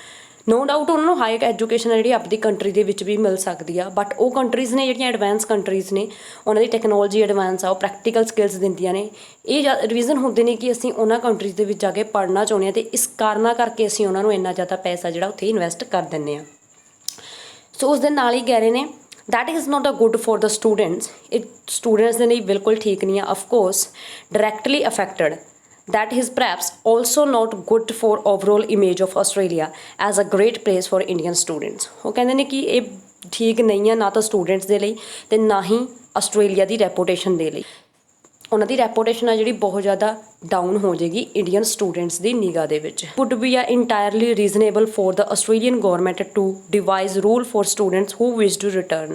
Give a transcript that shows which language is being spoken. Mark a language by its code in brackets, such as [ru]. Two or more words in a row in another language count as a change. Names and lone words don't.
[en] no doubt [pa] ਉਹਨਾਂ ਨੂੰ [en] high education [pa] ਆ ਜਿਹੜੀ ਆਪਣੀ ਕੰਟਰੀ ਦੇ ਵਿੱਚ ਵੀ ਮਿਲ ਸਕਦੀ ਆ, ਬਟ ਉਹ ਕੰਟਰੀਜ਼ ਨੇ ਜਿਹੜੀਆਂ [en] advance countries [pa] ਨੇ, ਉਹਨਾਂ ਦੀ [en] technology advance [pa] ਆ, ਉਹ [en] practical skills [pa] ਦਿੰਦੀਆਂ ਨੇ। ਇਹ ਰੀਜ਼ਨ ਹੁੰਦੇ ਨੇ ਕਿ ਅਸੀਂ ਉਹਨਾਂ ਕੰਟਰੀਜ਼ ਦੇ ਵਿੱਚ ਜਾ ਕੇ ਪੜ੍ਹਨਾ ਚਾਹੁੰਦੇ ਹਾਂ, ਅਤੇ ਇਸ ਕਾਰਨਾਂ ਕਰਕੇ ਅਸੀਂ ਉਹਨਾਂ ਨੂੰ ਇੰਨਾ ਜ਼ਿਆਦਾ ਪੈਸਾ ਜਿਹੜਾ ਉੱਥੇ ਇਨਵੈਸਟ ਕਰ ਦਿੰਦੇ ਹਾਂ। ਸੋ ਉਸ ਦੇ ਨਾਲ ਹੀ ਕਹਿ ਰਹੇ ਨੇ [en] that is not a good for the students. It students [pa] ਦੇ ਲਈ ਬਿਲਕੁਲ ਠੀਕ ਨਹੀਂ ਆ, [en] of course directly affected. That is perhaps also not good for overall image of Australia as a great place for Indian students. [pa] ਉਹ ਕਹਿੰਦੇ ਨੇ ਕਿ ਇਹ ਠੀਕ ਨਹੀਂ ਆ ਨਾ ਤਾਂ ਸਟੂਡੈਂਟਸ ਦੇ ਲਈ ਤੇ ਨਾ ਹੀ ਆਸਟ੍ਰੇਲੀਆ ਦੀ ਰੈਪੂਟੇਸ਼ਨ ਦੇ ਲਈ। ਉਹਨਾਂ ਦੀ ਰੈਪੂਟੇਸ਼ਨ ਆ ਜਿਹੜੀ ਬਹੁਤ ਜ਼ਿਆਦਾ ਡਾਊਨ ਹੋ ਜਾਏਗੀ [en] Indian students [pa] ਦੀ ਨਿਗਾਹ ਦੇ ਵਿੱਚ। [en] Would be a entirely reasonable for the Australian government to devise rule for students who wish to return.